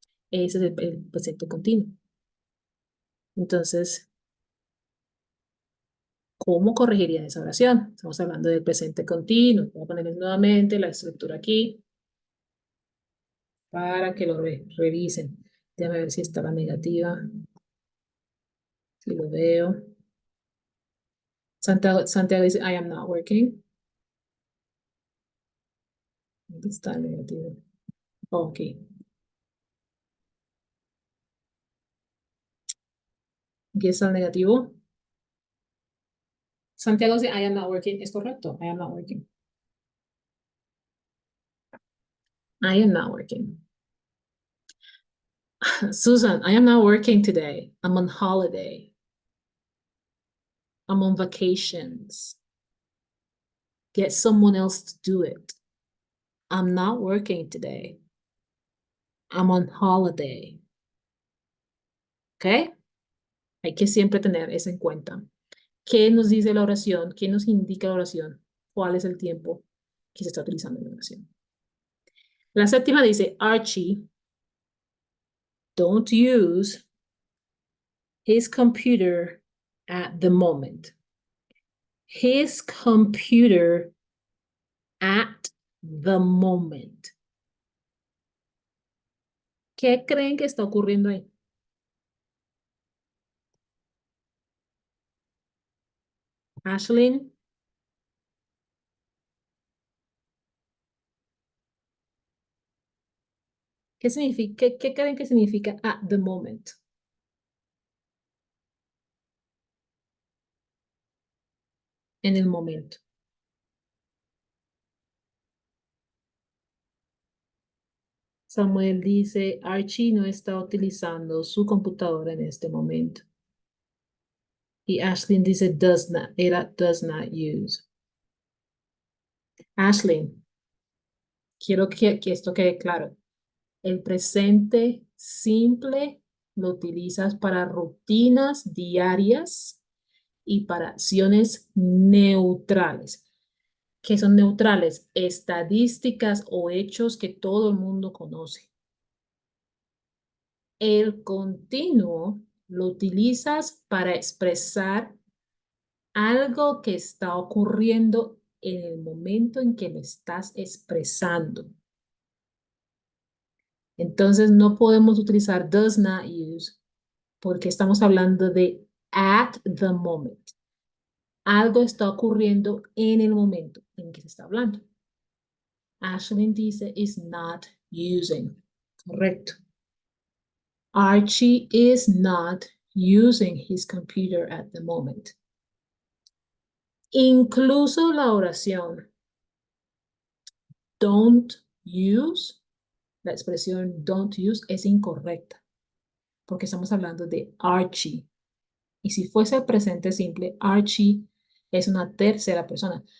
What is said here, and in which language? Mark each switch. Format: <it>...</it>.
<es>Ese es el presente continuo. Entonces, ¿cómo corregirías esa oración? Estamos hablando del presente continuo. Voy a ponerles nuevamente la estructura aquí para que lo revisen. Déjame ver si está la negativa, si lo veo.</es> <en>Santiago</en> <es>dice,</es> <en>I am not working.</en> <es>¿Dónde está el negativo? Ok. Aquí está el negativo. Santiago dice,</es> <en>I am not working.</en> <es>Es correcto.</es> <en>I am not working. I am not working. Susan, I am not working today. I'm on holiday. I'm on vacations. Get someone else to do it. I'm not working today. I'm on holiday. ¿Ok?</en> <es>Hay que siempre tener eso en cuenta. ¿Qué nos dice la oración? ¿Qué nos indica la oración? ¿Cuál es el tiempo que se está utilizando en la oración? La séptima dice,</es> <en>Archie, don't use his computer at the moment. His computer at the moment.</en> <es>¿Qué creen que está ocurriendo ahí? Ashlyn, ¿qué significa, qué creen que significa</es> <en>at the moment?</en> <es>En el momento. Samuel dice, Archie no está utilizando su computadora en este momento. Y Ashlyn dice,</es> <en>does not, era does not use.</en> <es>Ashlyn, quiero que esto quede claro. El presente simple lo utilizas para rutinas diarias y para acciones neutrales. ¿Qué son neutrales? Estadísticas o hechos que todo el mundo conoce. El continuo lo utilizas para expresar algo que está ocurriendo en el momento en que lo estás expresando. Entonces no podemos utilizar</es> <en>does not use</en> <es>porque estamos hablando de</es> <en>at the moment.</en> <es>Algo está ocurriendo en el momento en que se está hablando.</es> <en>Ashlyn dice is not using.</en> <es>Correcto.</es> <en>Archie is not using his computer at the moment.</en> <es>Incluso la oración</es> <en>don't use,</en> <es>la expresión</es> <en>don't use</en> <es>es incorrecta porque estamos hablando de Archie. Y si fuese el presente simple, Archie es una tercera persona.</es>